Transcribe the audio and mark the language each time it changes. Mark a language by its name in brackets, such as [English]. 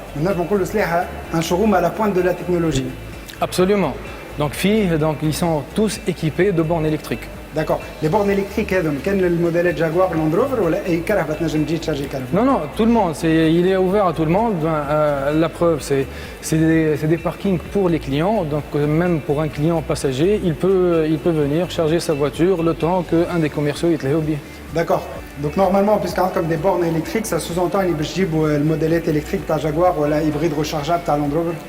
[Arabic] نجم نقولوا سلاحة [French] un showroom à la pointe de la technologie. Absolument. Donc, ils sont tous équipés de bornes électriques. D'accord. Les bornes électriques [Arabic] هذم كان الموديلات جاكوار لاند روفر ولا اي كرهبه تنجم تجي تشارجي كرهبه؟ [French] Non, non, tout le monde. Il est ouvert à tout le monde. La preuve, c'est des parkings pour les clients. Donc, même pour un client passager, il peut venir charger sa voiture le temps qu'un des commerciaux il te l'a oublié. D'accord. Donc normalement, puisqu'il y a comme des bornes électriques, ça sous-entend qu'il y a le modèle électrique de Jaguar ou l'hybride rechargeable de Land Rover.